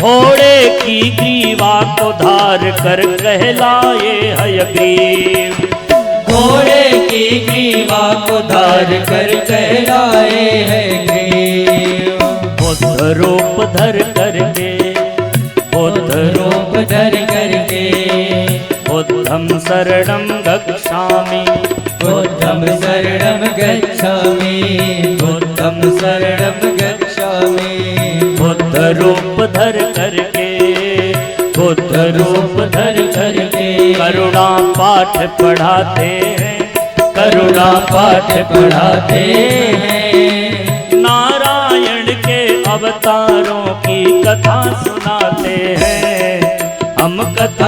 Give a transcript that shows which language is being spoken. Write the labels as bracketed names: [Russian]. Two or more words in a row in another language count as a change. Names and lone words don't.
[Hindi] घोड़े की ग्रीवा को धार कर कहलाए हयग्रीव, घोड़े की ग्रीवा को धार कर कहलाए है ग्रीव। बुद्ध रूप धर करके, बुद्ध रूप धर करके [Pali] बुद्धं शरणं गच्छामि, बुद्धं शरणं गच्छामि, बुद्धं शरणं गच्छामि। [Hindi] बुद्ध रूप धर करके, बुद्ध रूप धर करके करुणा पाठ पढ़ाते हैं, करुणा पाठ पढ़ाते हैं। नारायण के अवतारों की कथा सुनाते हैं, हम कथा